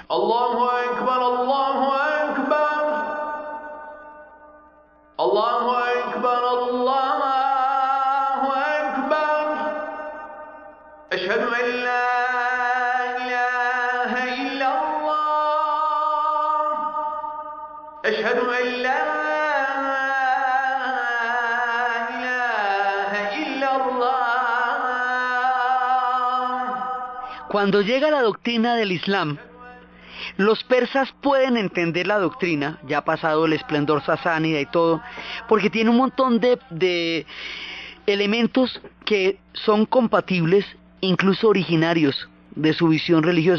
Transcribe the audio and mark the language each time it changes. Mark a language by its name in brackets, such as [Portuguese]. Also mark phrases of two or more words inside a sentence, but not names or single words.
[Arabic] الله أكبر، الله أكبر. الله أكبر، الله أكبر. أشهد أن لا إله إلا الله. أشهد أن لا إله إلا الله. [Spanish] Cuando llega la doctrina del Islam, los persas pueden entender la doctrina, ya ha pasado el esplendor sasánida y todo, porque tiene un montón de elementos que son compatibles, incluso originarios de su visión religiosa.